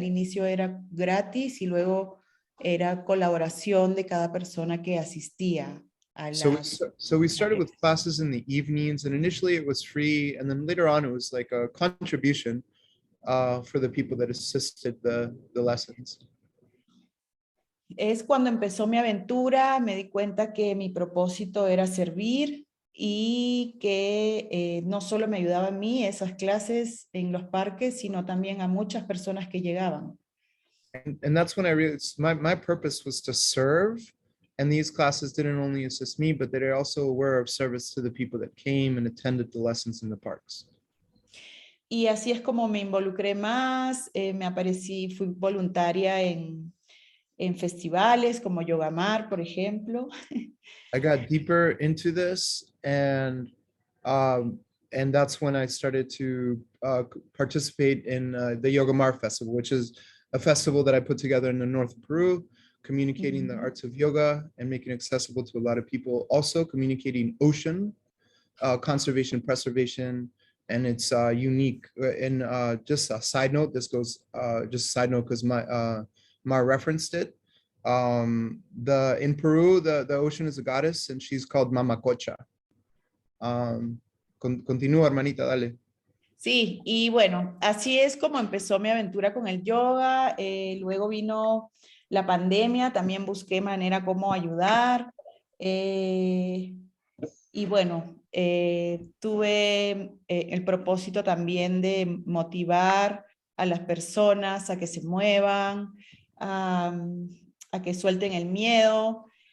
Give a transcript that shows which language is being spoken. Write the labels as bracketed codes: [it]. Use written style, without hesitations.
[es] Al inicio era gratis y luego era colaboración de cada persona que asistía a [en] So we started with classes in the evenings, and initially it was free, and then later on it was like a contribution for the people that assisted the lessons. [es] Es cuando empezó mi aventura, me di cuenta que mi propósito era servir y que no solo me ayudaba a mí esas clases en los parques, sino también a muchas personas que llegaban. [en] And that's when I realized my purpose was to serve, and these classes didn't only assist me, but they also were of service to the people that came and attended the lessons in the parks. [es] Y así es como me involucré más, fui voluntaria en festivales como Yogamar, por ejemplo. [en] I got deeper into this, and that's when I started to participate in the Yogamar Festival, which is a festival that I put together in the north of Peru, communicating the arts of yoga and making it accessible to a lot of people. Also communicating Ocean, conservation, preservation, and it's unique. And just a side note, this goes just a side note because Mar referenced it. In Peru, the ocean is a goddess, and she's called Mamacocha. [es] Continúa, hermanita, dale. Sí, y bueno, así es como empezó mi aventura con el yoga. Luego vino la pandemia, también busqué manera cómo ayudar. Y bueno, tuve el propósito también de motivar a las personas a que se muevan, a que suelten el miedo.